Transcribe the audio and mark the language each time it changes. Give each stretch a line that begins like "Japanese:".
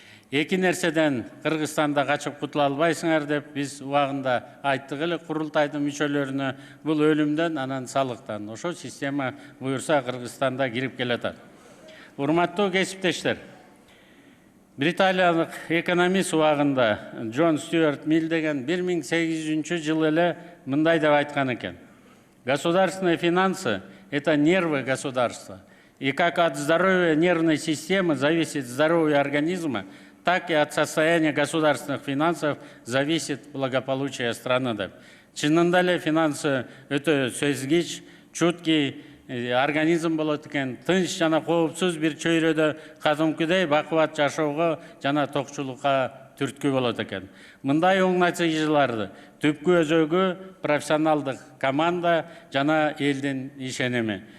Kyrgyz: Эки нерседен Кыргызстанда качып кутула албайсыңар деп биз убагында айттык эле курултайдын мүчөлөрүнө, бул өлүмдөн, анан салыктан. Ошо система буюрса Кыргызстанда кирип келатат. Урматтуу кесиптештер, британиялык экономист убагында Джон Стюарт Милл деген 1800 жылы эле мындай деп айткан экен.
Russian: Государственные финансы – это нервы государства. И как от здоровья нервной системы зависит здоровье организма, так и от состояния государственных финансов зависит благополучие страны.
Kyrgyz: Чынында эле финансы өтө сөзгич, чуткий организм болот экен, тынч жана коопсуз бир чөйрөдө кадымкыдай бакубат жашоого жана токчулукка түрткү болот экен. Мындай оң натыйжаларды түпкү өзөгү профессионалдык команда жана элдин ишеними.